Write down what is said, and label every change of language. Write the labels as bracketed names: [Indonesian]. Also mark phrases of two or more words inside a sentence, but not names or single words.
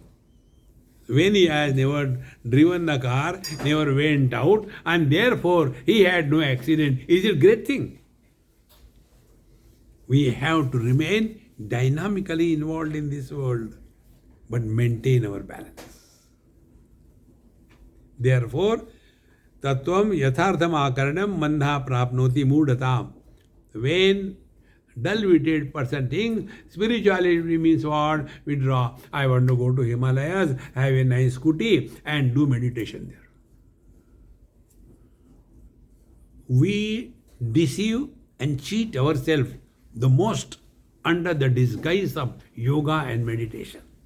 [English] When he has never driven the car, never went out, and therefore he had no accident, is it a great thing? We have to remain dynamically involved in this world, but maintain our balance. Therefore, [Sanskrit] tattvam yathartham akaranam mandha prapnoti mudhatam. [English] When dull-witted person thinks spirituality means what? Withdraw. I want to go to Himalayas, have a nice scooty and do meditation there. We deceive and cheat ourselves the most under the disguise of yoga and meditation.